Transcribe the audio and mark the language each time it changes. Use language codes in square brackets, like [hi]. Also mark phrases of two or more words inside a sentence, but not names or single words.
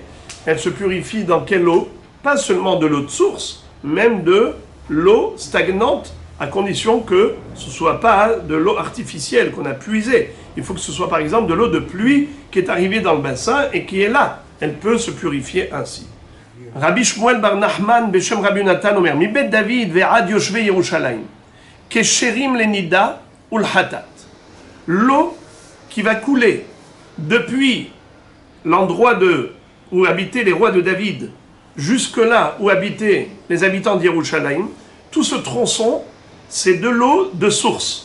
[fr] Elle se purifie dans quelle eau? Pas seulement de l'eau de source, même de l'eau stagnante, à condition que ce ne soit pas de l'eau artificielle qu'on a puisée. Il faut que ce soit par exemple de l'eau de pluie qui est arrivée dans le bassin et qui est là. Elle peut se purifier ainsi. [he] רבי שמואל בר נחמן בשם רבי נתן אומר מבית דוד ועד יושבי ירושלים כשרים לנדה ולחטאת. [fr] L'eau qui va couler depuis l'endroit où habitaient les rois de David jusque-là où habitaient les habitants d'Yerushalayim, tout ce tronçon, c'est de l'eau de source.